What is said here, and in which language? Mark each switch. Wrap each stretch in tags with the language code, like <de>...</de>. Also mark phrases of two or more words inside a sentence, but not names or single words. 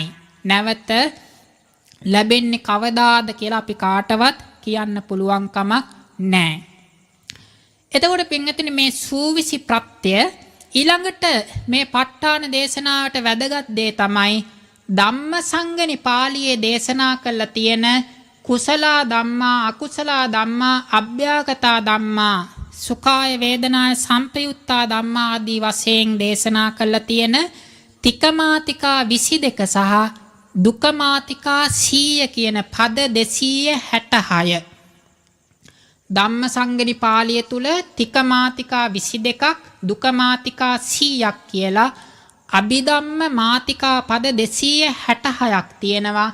<si>නැවත ලැබෙන්නේ කවදාද කියලා අපි කාටවත් කියන්න පුළුවන් කමක් නැහැ. එතකොට පින්තුනි මේ සූවිසි ප්‍රත්‍ය ඊළඟට මේ ප ဋ ාණ දේශනාවට වැදගත් දේ තමයි ධම්මසංගණි පාළියේ දේශනා කළා තියෙන</si> <pi>කුසල ධම්මා අකුසල ධම්මා අභ්‍යාගතා ධම්මා සුඛාය වේදනාය සම්පයුත්තා ධම්මා</pi> <si>ආදී වශයෙන් දේශනා කළා තියෙන තිකමාතිකා 22 සහ දුකමාතිකා 100 කියන පද 266 ධම්මසංගණි පාළිය තුල තිකමාතිකා 22ක් දුකමාතිකා 100ක් කියලා අභිධම්ම මාතිකා පද 266ක් තියෙනවා.</si>